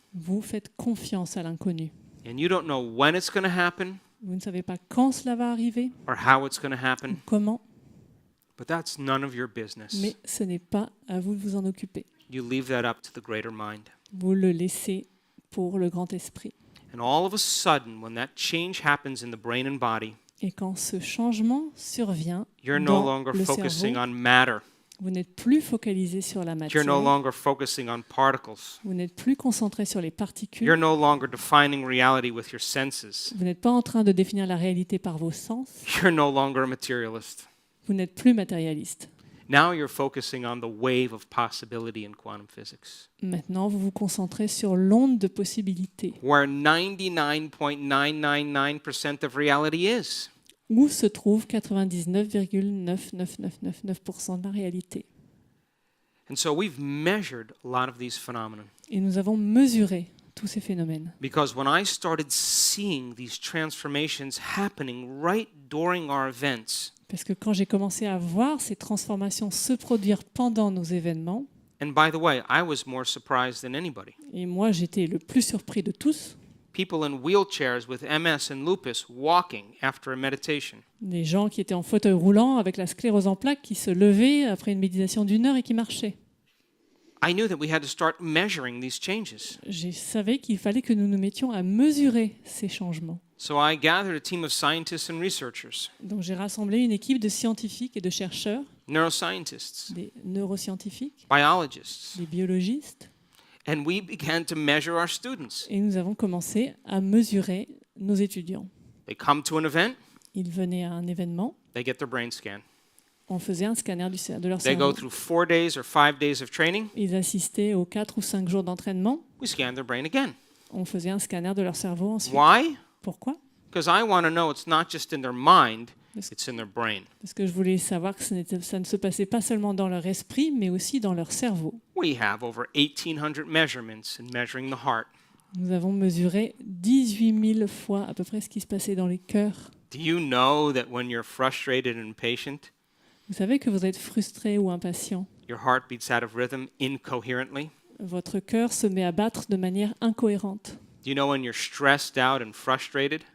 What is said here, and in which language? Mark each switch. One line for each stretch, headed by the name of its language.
French: Vous faites confiance à l'inconnu.
English: And you don't know when it's going to happen
French: Vous ne savez pas quand cela va arriver,
English: or how it's going to
French: ou
English: happen,
French: comment,
English: but that's none of your business.
French: mais ce n'est pas à vous de vous en occuper.
English: You leave that up to the greater mind.
French: Vous le laissez pour le grand esprit.
English: And all of a sudden, when that change happens in the brain and body,
French: Et quand ce changement survient
English: you're no
French: dans
English: longer
French: le
English: focusing
French: cerveau,
English: on matter.
French: Vous n'êtes plus focalisé sur la
English: You're
French: matière.
English: no longer focusing on particles.
French: Vous n'êtes plus concentré sur les particules.
English: You're no longer defining reality with your senses.
French: Vous n'êtes pas en train de définir la réalité par vos sens.
English: You're no longer a materialist.
French: Vous n'êtes plus matérialiste.
English: Now you're focusing on the wave of possibility in quantum physics,
French: Maintenant, vous vous concentrez sur l'onde de possibilités.
English: where 99.9999% of reality is.
French: Où se trouve 99,99999% de la réalité.
English: And so we've measured a lot of these phenomena.
French: Et nous avons mesuré tous ces phénomènes.
English: Because when I started seeing these transformations happening right during our events,
French: Parce que quand j'ai commencé à voir ces transformations se produire pendant nos événements,
English: and by the way, I was more surprised than anybody.
French: et moi j'étais le plus surpris de tous,
English: People in wheelchairs with MS and lupus walking after a meditation.
French: des gens qui étaient en fauteuil roulant avec la sclérose en plaques qui se levaient après une méditation d'1 heure et qui marchaient.
English: I knew that we had to start measuring these changes.
French: Je savais qu'il fallait que nous nous mettions à mesurer ces changements.
English: So I gathered a team of scientists and researchers,
French: Donc j'ai rassemblé une équipe de scientifiques et de chercheurs,
English: neuroscientists,
French: des neuroscientifiques,
English: biologists,
French: des biologistes,
English: and we began to measure our students.
French: et nous avons commencé à mesurer nos étudiants.
English: They come to an event,
French: Ils venaient à un événement,
English: they get their brain scan.
French: on faisait un scanner de leur
English: They go through 4 days or 5 days of training,
French: Ils assistaient aux 4 ou 5 jours d'entraînement,
English: we scan their brain again.
French: on faisait un scanner de leur cerveau ensuite.
English: Why?
French: Pourquoi ?
English: Because I want to know it's not just in their mind, Yes. it's in their brain.
French: Parce que je voulais savoir que ça ne se passait pas seulement dans leur esprit, mais aussi dans leur cerveau.
English: We have over 1,800 measurements in measuring the heart.
French: Nous avons mesuré 18 000 fois à peu près ce qui se passait dans les cœurs.
English: Do you know that when you're frustrated and impatient,
French: Vous savez que vous êtes frustré ou impatient.
English: your heart beats out of rhythm incoherently?
French: Votre cœur se met à battre de manière incohérente.
English: Do you know when you're stressed out and frustrated,